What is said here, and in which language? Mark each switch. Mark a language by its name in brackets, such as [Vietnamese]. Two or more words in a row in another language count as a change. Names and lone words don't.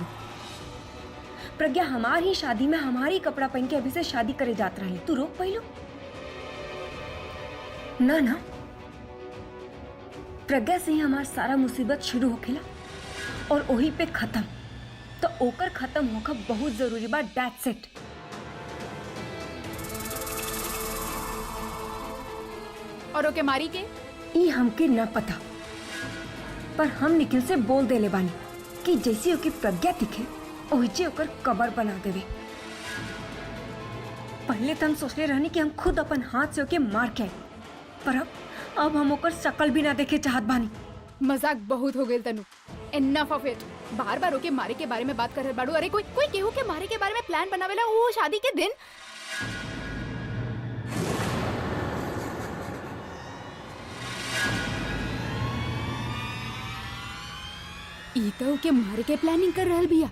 [Bhojpuri] प्रज्ञा हमार ही शादी में हमारी कपड़ा पहन के अभी से शादी करे जात रही, तू रोक पाइलो ना? ना प्रज्ञा से ही हमार सारा मुसीबत शुरू होखेला और वही पे खत्म। तो ओकर खत्म होकर बहुत जरूरी बा। [English] That's it. [Bhojpuri] और ओके मारी के? ई हमके न पता, पर हम निखिल से बोल देले बानी कि जैसे ओके प्रज्ञा दिखे ओहिजे ओकर कबर बना देवे। पहले तो हम सोचले रहनी कि हम खुद अपन हाथ से ओके मार के आए, पर अब हम ओकर शकल भी ना देखे चाहत बानी। मजाक बहुत हो गइल तनु। [English] Enough of it. [Bhojpuri] बार बार ओके मारे के बारे में बात कर रहल बाड़ू। अरे कोई केहू के मारे के बारे में प्लान बनावेला वो शादी के दिन। ई तो ओके मारे के प्लानिंग कर रहल बिया।